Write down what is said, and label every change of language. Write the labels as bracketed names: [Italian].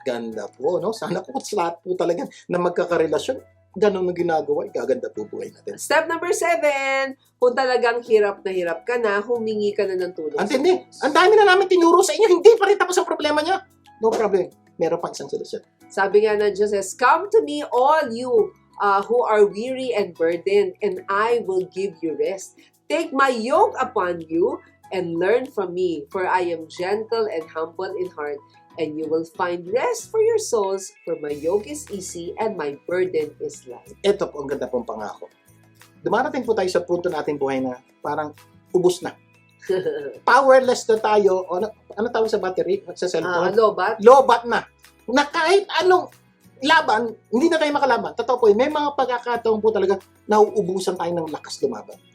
[Filipino] Ganda po, no? Sana po sa lahat po talaga na magkakarelasyon, ganun ang ginagawa, gaganda po buhay natin. [English] Step number 7, [Filipino] kung talagang hirap ka na, humingi ka na ng tulong. Ang tindi, ang dami na namin tinuro sa inyo, hindi pa rin tapos ang problema niya. [English] No problem. [Filipino] Meron pa isang solusyon. Sabi nga ng Diyos, [English] come to me all you who are weary and burdened, and I will give you rest. Take my yoke upon you and learn from me, for I am gentle and humble in heart, and you will find rest for your souls, for my yoke is easy and my burden is light. [Filipino] Ito po, ang ganda pong pangako. Dumarating po tayo sa punto natin buhay na parang ubus na. Powerless na tayo. O, ano tawag sa battery? Sa cellphone? Lobat? Lobat na. Na kahit anong laban, hindi na tayo makalaban. Totoo po, may mga pagkakataon po talaga nauubusan tayo ng lakas lumaban.